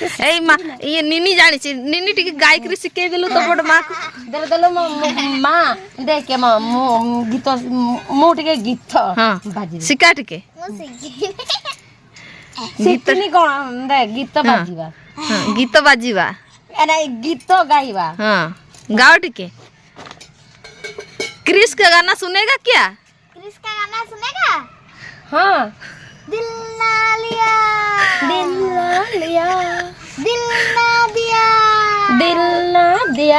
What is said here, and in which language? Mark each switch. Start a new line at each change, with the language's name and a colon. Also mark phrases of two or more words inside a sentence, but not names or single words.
Odia: ଏଇ ମା ଇଏ ନିନି ଜାଣିଛି। ନିନି ଟିକେ ଗାଇକିରି ଶିଖେଇ ଦେଲୁ ତ ବଡ଼ ମାକୁ। ଦେଲେ ମା ଦେଖେ ମୁଁ ଗୀତ ମୁଁ ଟିକେ ଗୀତ ବାଜିବି। ଶିଖା ଟିକେ। ଶିଖିନି କଣ ଗୀତ ବାଜିବା। ଗୀତ ବାଜିବା ନାଇଁ ଗୀତ ଗାଇବା।
Hindi: हाँ गाओ टिके। क्रिस का गाना सुनेगा क्या? क्रिस का गाना सुनेगा? हाँ दिल ना लिया दिल ना लिया दिल ना दिया दिल ना दिया